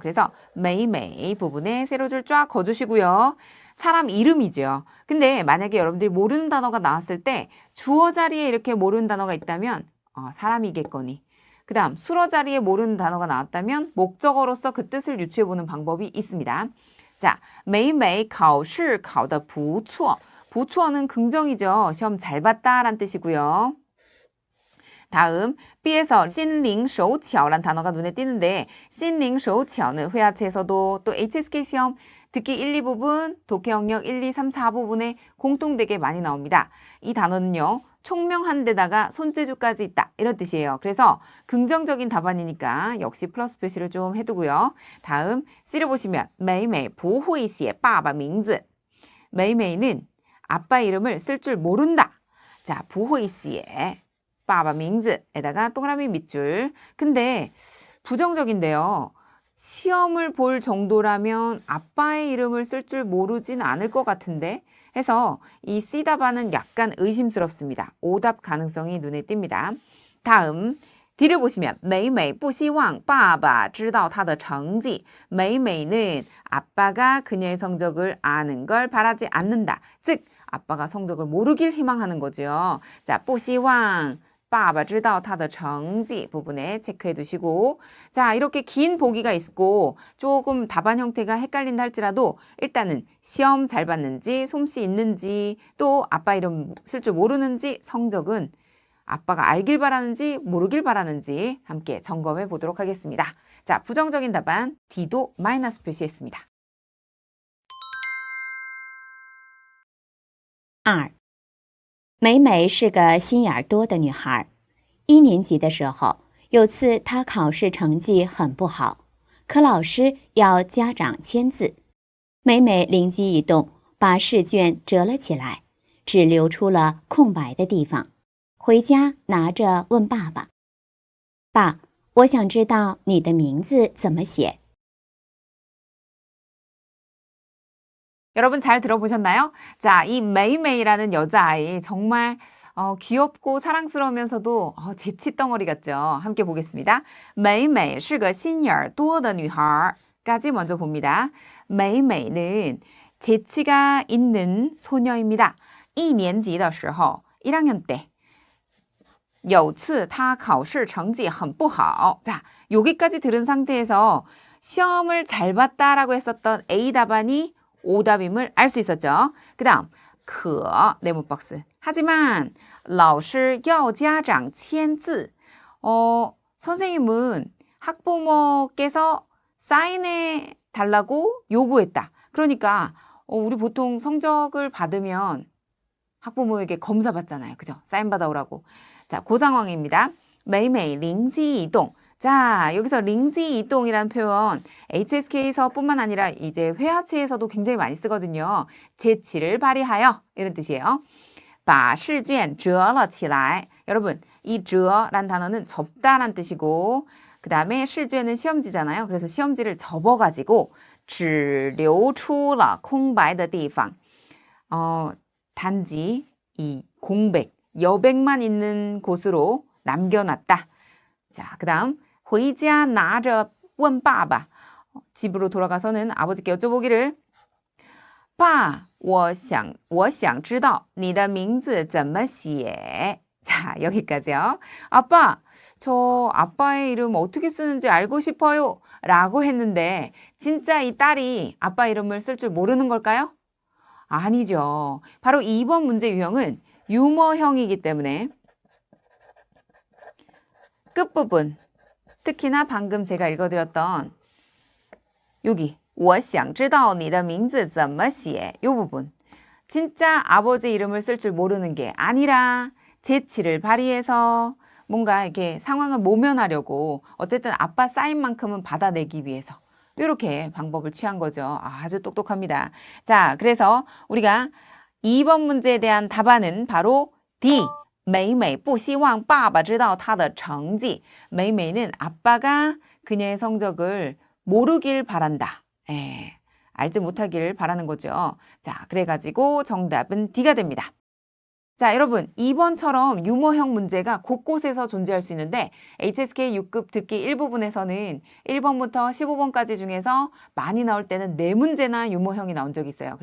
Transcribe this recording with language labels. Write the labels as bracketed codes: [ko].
[ko] 그래서 매일매일 부분에 세로줄 쫙 그어주시고요. 사람 이름이죠. 근데 만약에 여러분들이 모르는 단어가 나왔을 때 주어 자리에 이렇게 모르는 단어가 있다면 사람이겠거니. 그 다음 수어 자리에 모르는 단어가 나왔다면 목적어로서 그 뜻을 유추해보는 방법이 있습니다. 자, 매일매일 [zh] 考试考得不错. [ko] 부추어는 긍정이죠. 시험 잘 봤다라는 뜻이고요. 다음 B에서 신링手巧라는 단어가 눈에 띄는데 신링手巧는 회화체에서도 또 HSK 시험 듣기 1, 2부분, 독해 영역 1, 2, 3, 4부분에 공통되게 많이 나옵니다. 이 단어는요. 총명한 데다가 손재주까지 있다. 이런 뜻이에요. 그래서 긍정적인 답안이니까 역시 플러스 표시를 좀 해두고요. 다음 C를 보시면 매일매일 [zh] 不会写爸爸名字. [ko] 매일매일은 아빠 이름을 쓸 줄 모른다. 자, [zh] 不会写 [ko] 빠바 밍즈에다가 동그라미 밑줄. 근데 부정적인데요. 시험을 볼 정도라면 아빠의 이름을 쓸 줄 모르진 않을 것 같은데 해서 이 C 답안은 약간 의심스럽습니다. 오답 가능성이 눈에 띕니다. 다음 D를 보시면 [zh] 美美不希望爸爸知道她的成绩. [ko] 美美는 아빠가 그녀의 성적을 아는 걸 바라지 않는다. 즉 아빠가 성적을 모르길 희망하는 거죠. 자, [zh] 不希望爸爸知道他的成绩 [ko] 부분에 체크해 두시고. 자, 이렇게 긴 보기가 있고 조금 답안 형태가 헷갈린다 할지라도 일단은 시험 잘 봤는지 솜씨 있는지 또 아빠 이름 쓸 줄 모르는지 성적은 아빠가 알길 바라는지 모르길 바라는지 함께 점검해 보도록 하겠습니다. 자, 부정적인 답안 D도 마이너스 표시했습니다. 2. [zh] 美美是个心眼多的女孩。1年级的时候，有次她考试成绩很不好，可老师要家长签字。美美灵机一动，把试卷折了起来，只留出了空白的地方。回家拿着问爸爸：“爸，我想知道你的名字怎么写。” [ko] 여러분 잘 들어보셨나요? 자, 이 메이메이라는 여자아이 정말 귀엽고 사랑스러우면서도 재치 덩어리 같죠? 함께 보겠습니다. [zh] 美美是个心眼儿多的女孩 [ko] 까지 먼저 봅니다. 美美는 재치가 있는 소녀입니다. [zh] 一年级的时候 [ko] 1학년 때 [zh] 有次她考试成绩很不好. [ko] 자, 여기까지 들은 상태에서 시험을 잘 봤다라고 했었던 A 답안이 오답임을 알 수 있었죠. 그 다음 可 네모 박스. 하지만 [zh] 老师要家长签字. [ko] 선생님은 학부모께서 사인해 달라고 요구했다. 그러니까 우리 보통 성적을 받으면 학부모에게 검사 받잖아요. 그죠? 사인 받아오라고. 자, 그 상황입니다. [zh] 美美灵机一动. [ko] 자, 여기서 링지 이동이라는 표현 HSK에서 뿐만 아니라 이제 회화체에서도 굉장히 많이 쓰거든요. 재치를 발휘하여 이런 뜻이에요. [zh] 把试卷折了起来. [ko] 여러분, 이 折란 단어는 접다란 뜻이고 그 다음에试卷은 시험지잖아요. 그래서 시험지를 접어가지고 [zh] 只留出了空白的地方. [ko] 단지 이 공백, 여백만 있는 곳으로 남겨놨다. 자, 그다음 [zh] 回家拿着问爸爸. [ko] 집으로 돌아가서는 아버지께 여쭤보기를 [zh] 爸,我想知道你的名字怎么写. [ko] 자, 여기까지요. 아빠, 저 아빠의 이름 어떻게 쓰는지 알고 싶어요. 라고 했는데 진짜 이 딸이 아빠 이름을 쓸 줄 모르는 걸까요? 아니죠. 바로 2번 문제 유형은 유머형이기 때문에 끝부분, 특히나 방금 제가 읽어드렸던 여기 [zh] 我想知道你的名字怎么写 [ko] 이 부분, 진짜 아버지 이름을 쓸 줄 모르는 게 아니라 재치를 발휘해서 뭔가 이렇게 상황을 모면하려고 어쨌든 아빠 사인만큼은 받아내기 위해서 이렇게 방법을 취한 거죠. 아주 똑똑합니다. 자, 그래서 우리가 2번 문제에 대한 답안은 바로 D. [zh] 美美不希望爸爸知道她的成绩. [ko] 메이메이는 아빠가 그녀의 성적을 모르길 바란다. 알지 못하길 바라는 거죠. 자, 그래가지고 정답은 D가 됩니다. 자, 여러분 2번처럼 유머형 문제가 곳곳에서 존재할 수 있는데 HSK 6급 듣기 1부분에서는 1번부터 15번까지 중에서 많이 나올 때는 4문제나 유머형이 나온 적이 있어요.